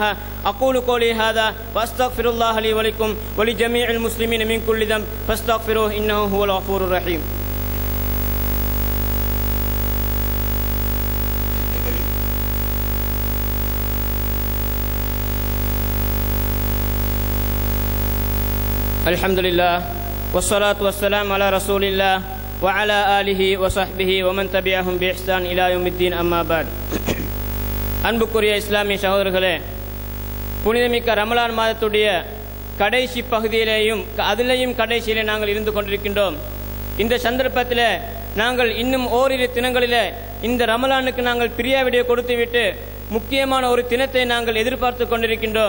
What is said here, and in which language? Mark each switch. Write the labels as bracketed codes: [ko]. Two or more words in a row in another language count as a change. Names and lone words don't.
[ar] أقول قولي هذا وأستغفر الله لي ولكم ولجميع المسلمين من كل ذنب فاستغفروه إنه هو الغفور الرحيم. الحمد لله والصلاة والسلام على رسول الله وعلى آله وصحبه ومن تبعهم بإحسان إلى يوم الدين أما بعد. [ta] அன்புக்குரிய இஸ்லாமிய சகோதரர்களே, புனிதமிக்க ரமலான் மாதத்துடைய கடைசி பகுதியிலேயும் அதிலேயும் கடைசியிலே நாங்கள் இருந்து கொண்டிருக்கின்றோம். இந்த சந்தர்ப்பத்தில் நாங்கள் இன்னும் ஓரிரு தினங்களிலே இந்த ரமலானுக்கு நாங்கள் பிரியாவிடையை கொடுத்துவிட்டு முக்கியமான ஒரு தினத்தை நாங்கள் எதிர்பார்த்து கொண்டிருக்கின்றோம்.